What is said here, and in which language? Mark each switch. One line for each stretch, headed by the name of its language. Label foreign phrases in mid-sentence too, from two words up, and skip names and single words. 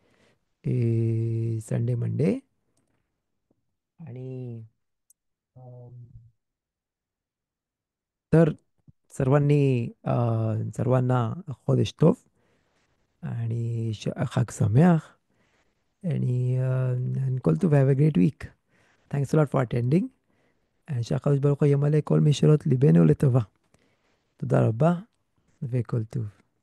English: Sunday Monday.
Marathi: आणि अम, तर सर्वांनी सर्वांना
Hebrew: חודש טוב
Marathi: आणि
Hebrew: חג שמח. and כל טוב,
English: have a great week. Thanks a lot for attending.
Hebrew: שהקדוש ברוך הוא ימלא כל משאלות ליבנו לטובה. תודה רבה וכל טוב.